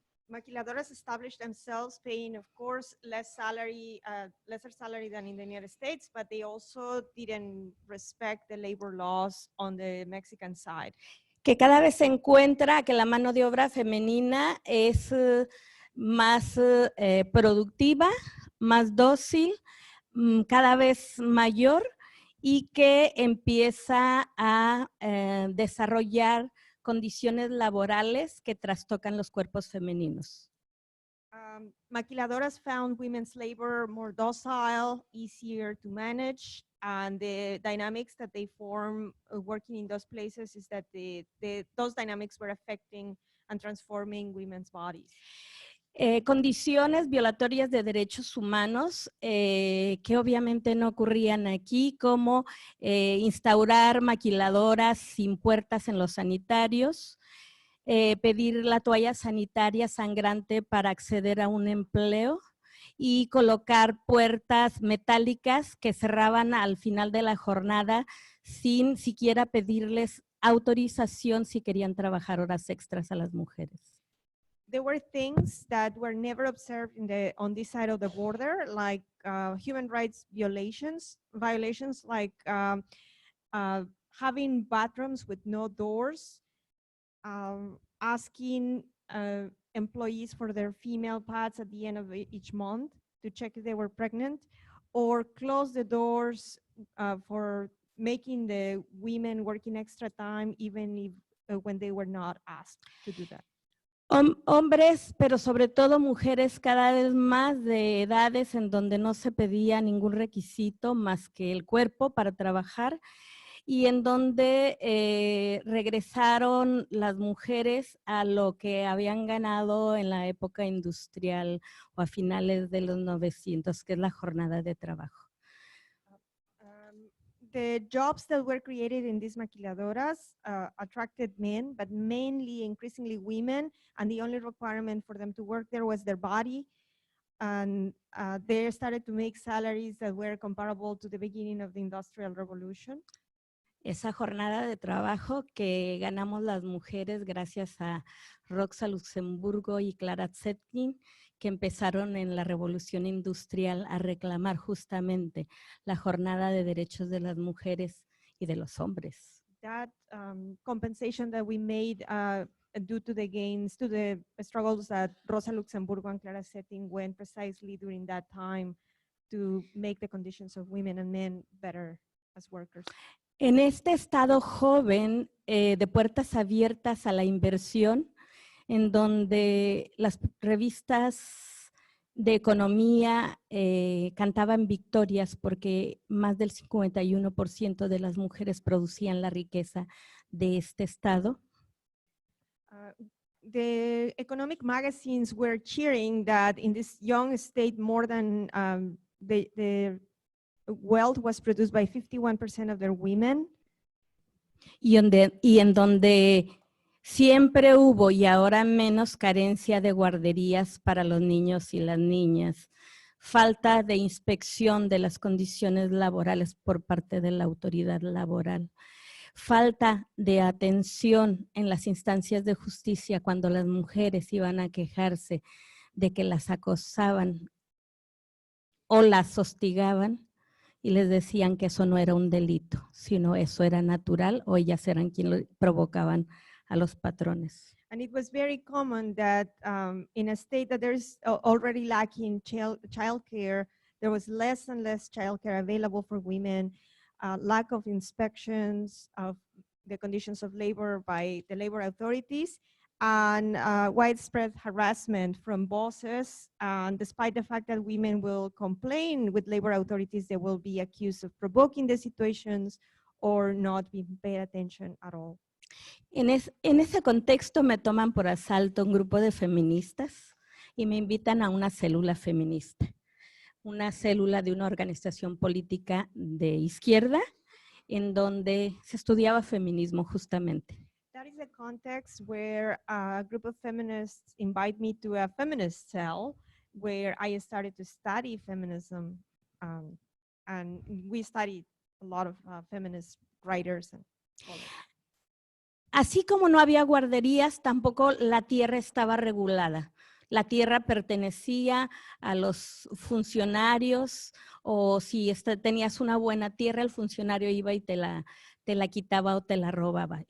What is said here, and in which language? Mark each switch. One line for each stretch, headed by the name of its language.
English: Maquiladoras established themselves paying, of course, lesser salary than in the United States, but they also didn't respect the labor laws on the Mexican side.
Spanish: Que cada vez se encuentra que la mano de obra femenina es más productiva, más dócil, cada vez mayor y que empieza a desarrollar condiciones laborales que trastocan los cuerpos femeninos.
English: Maquiladoras found women's labor more docile, easier to manage, and the dynamics that they form working in those places is that those dynamics were affecting and transforming women's bodies.
Spanish: Condiciones violatorias de derechos humanos que obviamente no ocurrían aquí, como instaurar maquiladoras sin puertas en los sanitarios, pedir la toalla sanitaria sangrante para acceder a un empleo y colocar puertas metálicas que cerraban al final de la jornada sin siquiera pedirles autorización si querían trabajar horas extras a las mujeres.
English: There were things that were never observed on this side of the border, like human rights violations like having bathrooms with no doors, asking employees for their female pads at the end of each month to check if they were pregnant, or close the doors for making the women working extra time, even if when they were not asked to do that.
Spanish: Hombres, pero sobre todo mujeres cada vez más de edades en donde no se pedía ningún requisito más que el cuerpo para trabajar y en donde regresaron las mujeres a lo que habían ganado en la época industrial o a finales de los 900, que es la jornada de trabajo.
English: The jobs that were created in these maquiladoras attracted men, but mainly increasingly women, and the only requirement for them to work there was their body. And they started to make salaries that were comparable to the beginning of the Industrial Revolution.
Spanish: Esa jornada de trabajo que ganamos las mujeres gracias a Rosa Luxemburgo y Clara Zetkin, que empezaron en la revolución industrial a reclamar justamente la jornada de derechos de las mujeres y de los hombres.
English: That compensation that we made due to the gains, to the struggles that Rosa Luxemburgo and Clara Zetkin went precisely during that time to make the conditions of women and men better as workers.
Spanish: En este estado joven de puertas abiertas a la inversión, en donde las revistas de economía cantaban victorias porque más del 51% de las mujeres producían la riqueza de este estado.
English: The economic magazines were cheering that in this young state more than the wealth was produced by 51% of their women.
Spanish: Y en donde siempre hubo y ahora menos carencia de guarderías para los niños y las niñas, falta de inspección de las condiciones laborales por parte de la autoridad laboral, falta de atención en las instancias de justicia cuando las mujeres iban a quejarse de que las acosaban o las hostigaban y les decían que eso no era un delito, sino eso era natural o ellas eran quienes provocaban a los patrones.
English: And it was very common that in a state that there's already lacking childcare, there was less and less childcare available for women, lack of inspections of the conditions of labor by the labor authorities, and widespread harassment from bosses. And despite the fact that women will complain with labor authorities, they will be accused of provoking the situations or not being paid attention at all.
Spanish: En ese contexto me toman por asalto un grupo de feministas y me invitan a una célula feminista, una célula de una organización política de izquierda en donde se estudiaba feminismo justamente.
English: That is the context where a group of feminists invite me to a feminist cell where I started to study feminism, and we studied a lot of feminist writers and scholars.
Spanish: Así como no había guarderías, tampoco la tierra estaba regulada. La tierra pertenecía a los funcionarios, o si tenías una buena tierra, el funcionario iba y te la quitaba o te la robaba.